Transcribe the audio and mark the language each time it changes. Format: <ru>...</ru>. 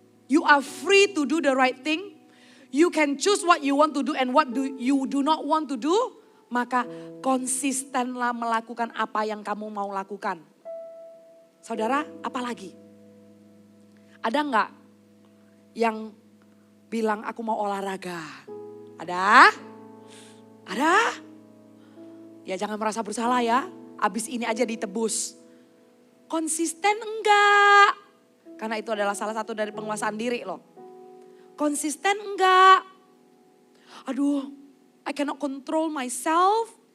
<en>You are free to do the right thing. You can choose what you want to do and what you do not want to do.</en> <id>Maka konsistenlah melakukan apa yang kamu mau lakukan. Saudara, apa lagi? Ada nggak yang bilang aku mau olahraga? Ada? Ada? Ya jangan merasa bersalah ya. Abis ini aja ditebus. Konsisten enggak? Karena itu adalah salah satu dari penguasaan diri loh. Konsisten enggak?</id> <en>Aduh, I cannot control myself.</en>